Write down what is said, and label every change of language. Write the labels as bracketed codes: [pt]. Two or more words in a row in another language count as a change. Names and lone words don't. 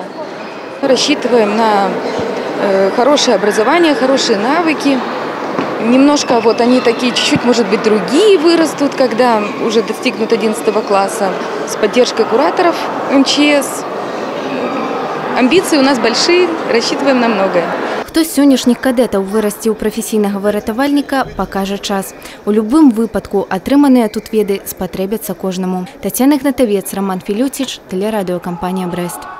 [ru] Рассчитываем на хорошее образование, хорошие навыки. Немножко вот они такие, чуть-чуть, может быть, другие вырастут, когда уже достигнут 11 класса, с поддержкой кураторов МЧС. Амбиции у нас большие, рассчитываем на многое. [be] Хто з сённяшніх кадетаў вырасце ў прафесійнага выратавальніка, пакажа час. У любым выпадку атрыманыя тут веды спатрэбяцца кожнаму. Тацяна Гнатавец, Роман Філюціч, тэлерадыёкампанія «Брэст».